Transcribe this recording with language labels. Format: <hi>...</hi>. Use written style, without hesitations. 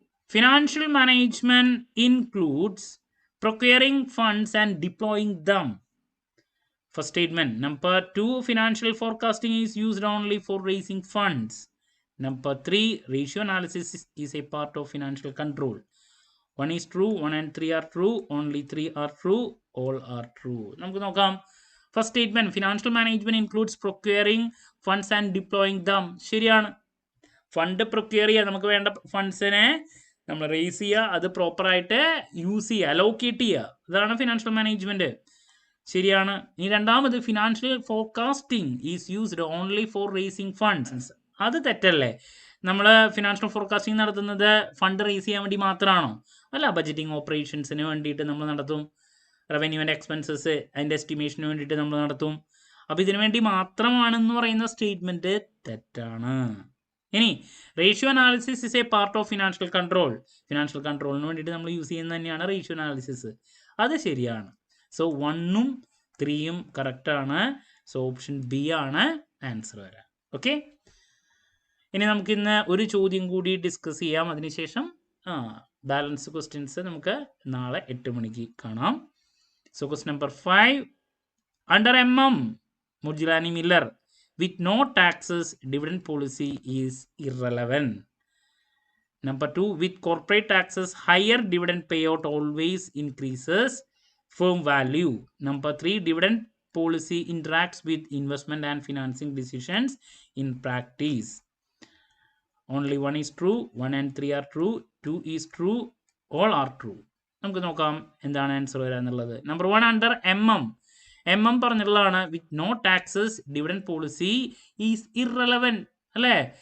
<en>Financial management includes procuring funds and deploying them. First statement. Number 2, financial forecasting is used only for raising funds. Number 3, ratio analysis is a part of financial control. 1 is true, 1 and 3 are true, only 3 are true, all are true.</en> <ml>നമുക്ക് നോക്കാം.</ml> <en>First statement, financial management includes procuring funds and deploying them.</en> <ml>ശരിയാണ്. Fund procure ചെയ്യുക, നമുക്ക് വേണ്ട ഫണ്ട്സിനെ നമ്മൾ raise ചെയ്യുക, അത് പ്രോപ്പറായിട്ട് യൂസ് ചെയ്യുക, അലോക്കേറ്റ് ചെയ്യുക, ഇതാണ് ഫിനാൻഷ്യൽ മാനേജ്മെന്റ്. ശരിയാണ്. ഇനി രണ്ടാമത്,</ml> <en>Financial forecasting is used only for raising funds.</en> <ml>അത് തെറ്റല്ലേ? നമ്മൾ ഫിനാൻഷ്യൽ ഫോർകാസ്റ്റിംഗ് നടത്തുന്നത് ഫണ്ട് റേസ് ചെയ്യാൻ വേണ്ടി മാത്രമാണോ? അല്ല, ബഡ്ജറ്റിംഗ് ഓപ്പറേഷൻസിന് വേണ്ടിയിട്ട് നമ്മൾ നടത്തും. റവന്യൂ ആൻഡ് എക്സ്പെൻസസ് അതിൻ്റെ എസ്റ്റിമേഷന് വേണ്ടിയിട്ട് നമ്മൾ നടത്തും. അപ്പോൾ ഇതിനു വേണ്ടി മാത്രമാണെന്ന് പറയുന്ന സ്റ്റേറ്റ്മെൻറ്റ് തെറ്റാണ്.</ml> <en>ഇനി ratio analysis is a part of financial control.</en> <ml>Financial കൺട്രോളിന് വേണ്ടിയിട്ട് നമ്മൾ യൂസ് ചെയ്യുന്നത് തന്നെയാണ് റേഷ്യോ അനാലിസിസ്. അത് ശരിയാണ്. സോ 1ഉം 3യും കറക്റ്റാണ്. സോ ഓപ്ഷൻ ബി ആണ് ആൻസർ വരാം. ഓക്കെ, ഇനി നമുക്കിന്ന് ഒരു ചോദ്യം കൂടി ഡിസ്കസ് ചെയ്യാം. അതിനുശേഷം ബാലൻസ് ക്വസ്റ്റ്യൻസ് നമുക്ക് നാളെ 8 മണിക്ക് കാണാം.</ml> <en>So question number 5, under Murjilani Miller, with no taxes, dividend policy is irrelevant. Number 2, with corporate taxes, higher dividend payout always increases firm value. Number 3, dividend policy interacts with investment and financing decisions in practice. Only 1 is true, 1 and 3 are true, 2 is true, all are true.</en> <ml>നമുക്ക് നോക്കാം എന്താണ് answer വരാന്നുള്ളത്. Number 1 under MM പറഞ്ഞിട്ടുള്ളതാണ്</ml> <en>with no taxes dividend policy is irrelevant</en> <ml>അല്ലേ?</ml>